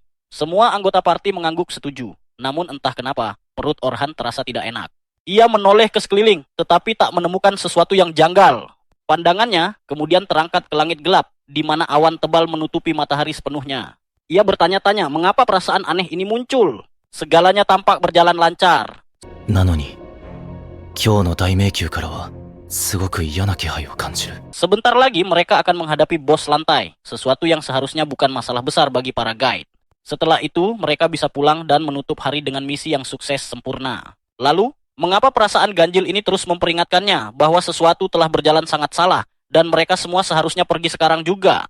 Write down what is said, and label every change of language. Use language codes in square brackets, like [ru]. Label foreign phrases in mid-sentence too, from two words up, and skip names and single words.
[id] Semua anggota parti mengangguk setuju, namun entah kenapa, perut Orhan terasa tidak enak. Ia menoleh ke sekeliling, tetapi tak menemukan sesuatu yang janggal. Pandangannya kemudian terangkat ke langit gelap, di mana awan tebal menutupi matahari sepenuhnya. Ia bertanya-tanya mengapa perasaan aneh ini muncul. Segalanya tampak berjalan lancar. [ja] なのに、今日の大迷宮からは、すごく嫌な気配を感じる。 [id] Sebentar lagi mereka akan menghadapi bos lantai, sesuatu yang seharusnya bukan masalah besar bagi para guide. Setelah itu, mereka bisa pulang dan menutup hari dengan misi yang sukses sempurna. Lalu, mengapa perasaan ganjil ini terus memperingatkannya bahwa sesuatu telah berjalan sangat salah dan mereka semua seharusnya pergi sekarang juga?